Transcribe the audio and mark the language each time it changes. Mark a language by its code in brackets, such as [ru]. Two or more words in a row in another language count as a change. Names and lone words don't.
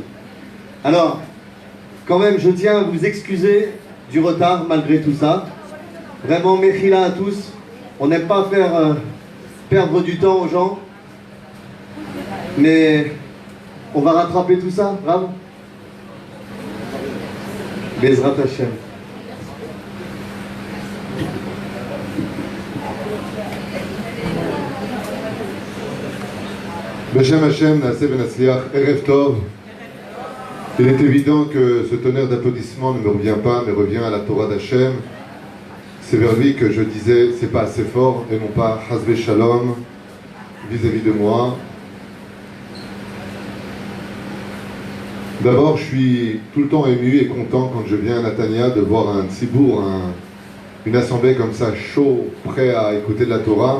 [fr] Alors, quand même, je tiens à vous excuser du retard malgré tout ça. Vraiment, mechila à tous. On n'aime pas faire perdre du temps aux gens. Mais on va rattraper tout ça, Rav. [he] בעזרת השם. בשם השם, נעשה ונצליח, ערב טוב. [fr] Il est évident que ce tonnerre d'applaudissements ne me revient pas, mais revient à la Torah d'Hachem. C'est vers lui que je disais, c'est pas assez fort, et non pas [he] חס ושלום [fr] vis-à-vis de moi. D'abord, je suis tout le temps ému et content quand je viens à Natania de voir un tzibour, une assemblée comme ça, chaud, prêt à écouter de la Torah.